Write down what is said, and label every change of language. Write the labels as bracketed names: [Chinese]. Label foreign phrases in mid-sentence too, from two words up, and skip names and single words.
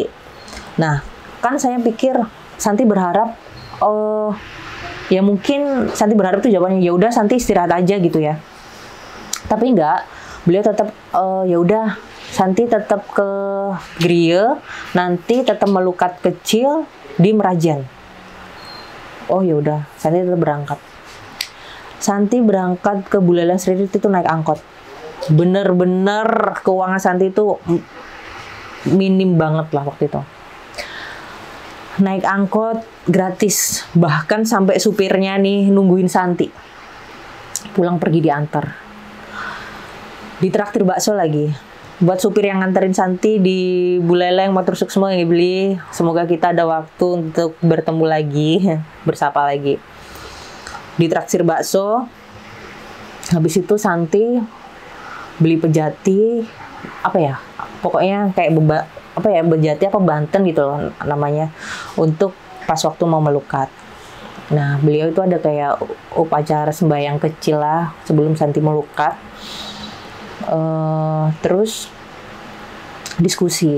[Indonesian] Nah, kan saya pikir Santi berharap ya mungkin Santi berharap tuh jawabannya ya udah Santi istirahat aja gitu ya. Tapi enggak, beliau tetap ya udah Santi tetap ke Grie, nanti tetap melukat kecil di Merajan. Oh ya udah, Santi tetap berangkat. Santi berangkat ke Buleleng Sririt itu naik angkot. Bener-bener keuangan Santi itu minim banget lah waktu itu. Naik angkot gratis, bahkan sampai supirnya nih nungguin Santi. Pulang pergi diantar. Ditraktir bakso lagi. Buat supir yang nganterin Santi di Buleleng, matur semua yang dibeli. Semoga kita ada waktu untuk bertemu lagi, bersapa lagi. Ditraktir bakso. Habis itu Santi beli pejati, pokoknya kayak bejati Banten gitu loh namanya, untuk pas waktu mau melukat. Nah, beliau itu ada kayak upacara sembahyang kecil lah sebelum Santi melukat. Terus diskusi.